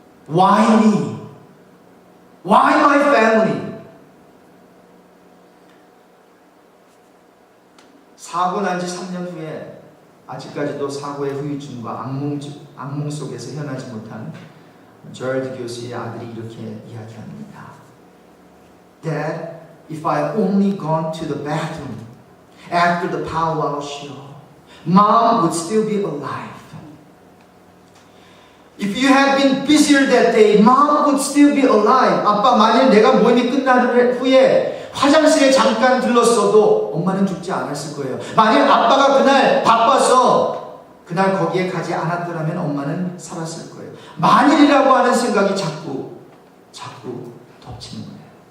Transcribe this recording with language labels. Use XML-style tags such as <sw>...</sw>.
<en>Why me? Why my family?</en> <ko>사고 난 지 3년 후에 아직까지도 사고의 후유증과 악몽 속에서 헤어나지 못한 제럴드 교수의 아들이 이렇게 이야기합니다.</ko> <en>Dad, if I only gone to the bathroom after the powwow show, Mom would still be alive. If you had been busier that day, Mom would still be alive.</en> <ko>아빠, 만일 내가 모임이 끝난 후에 화장실에 잠깐 들렀어도 엄마는 죽지 않았을 거예요. 만일 아빠가 그날 바빠서 그날 거기에 가지 않았더라면 엄마는 살았을 거예요. 만일이라고 하는 생각이 자꾸 덮치는 거예요.</ko>